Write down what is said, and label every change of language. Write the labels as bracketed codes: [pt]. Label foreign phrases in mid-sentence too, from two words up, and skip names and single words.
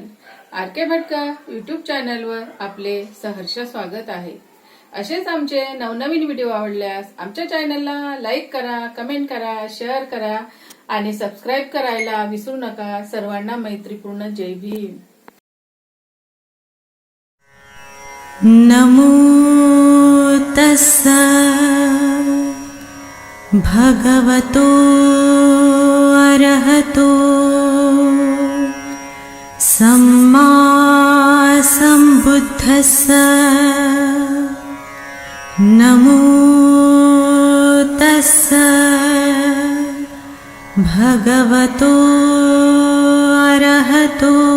[mr] आर के भटकर यूट्यूब चॅनलवर आपले सहर्ष स्वागत आहे. असेच आमचे नवनवीन व्हिडिओ आवडल्यास आमच्या चॅनलला लाईक करा, कमेंट करा, शेअर करा आणि सबस्क्राईब करायला विसरू नका. सर्वांना मैत्रीपूर्ण जय भीम. [pi] नमो तस्सा भगवतो अरहतो सम्मा सम्बुद्धस्सा नमो तस्सा भगवतो अरहतो